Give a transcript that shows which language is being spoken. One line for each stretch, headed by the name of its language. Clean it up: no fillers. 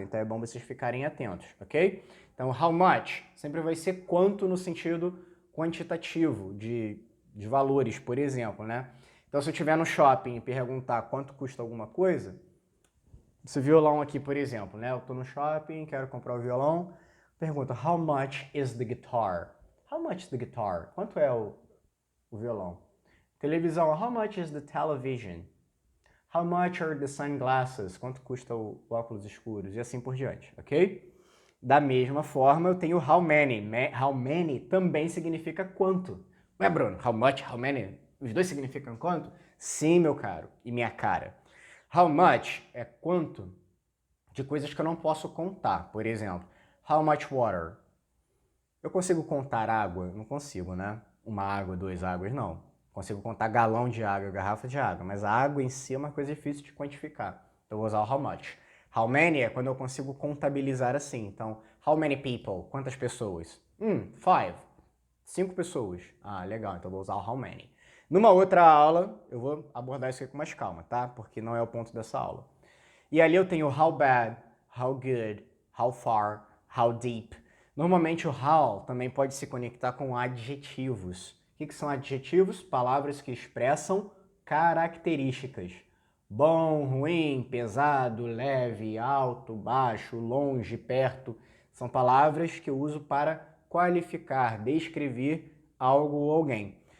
Portuguese: Então é bom vocês ficarem atentos, ok? Então, how much sempre vai ser quanto no sentido quantitativo, de valores, por exemplo, né? Então, se eu estiver no shopping e perguntar quanto custa alguma coisa, esse violão aqui, por exemplo, né? Eu estou no shopping, quero comprar o violão, pergunta,
English: how much is the guitar? How much is the guitar?
Portuguese: Quanto é o violão?
English: Televisão, how much is the television? How much are the sunglasses?
Portuguese: Quanto custa o óculos escuros? E assim por diante, ok? Da mesma forma, eu tenho how many. How many também significa quanto. Não é, Bruno? How much, how many? Os dois significam quanto? Sim, meu caro e minha cara. How much é quanto de coisas que eu não posso contar. Por exemplo, how much water? Eu consigo contar água? Não consigo, né? Uma água, duas águas, não. Consigo contar galão de água, garrafa de água, mas a água em si é uma coisa difícil de quantificar. Então eu vou usar o how much. How many é quando eu consigo contabilizar assim. Então, how many people? Quantas pessoas? 5. 5 pessoas. Ah, legal, então eu vou usar o how many. Numa outra aula, eu vou abordar isso aqui com mais calma, tá? Porque não é o ponto dessa aula. E ali eu tenho how bad, how good, how far, how deep. Normalmente o how também pode se conectar com adjetivos. O que são adjetivos? Palavras que expressam características. Bom, ruim, pesado, leve, alto, baixo, longe, perto. São palavras que eu uso para qualificar, descrever algo ou alguém.